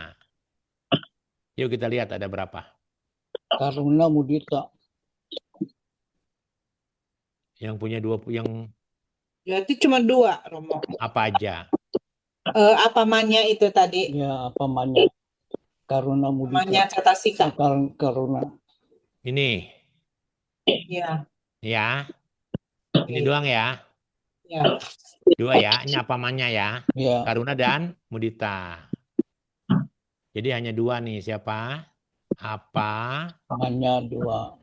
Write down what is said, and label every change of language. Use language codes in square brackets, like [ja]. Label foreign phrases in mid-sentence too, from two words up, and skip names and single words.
[id] Yuk kita lihat ada berapa. [pi] Karuna Mudita. [id] Yang punya 2, yang Berarti cuma 2 Romo. apa aja? Apa manya itu tadi? Ya, apa namanya? Karuna Manya Mudita. cetasika. Karuna. Ini. Ya. Ya. Ini doang ya. Ya. 2 ya. Ini apa namanya ya? Ya. Karuna dan Mudita. Jadi hanya 2 nih. Siapa? Apa? Manya 2.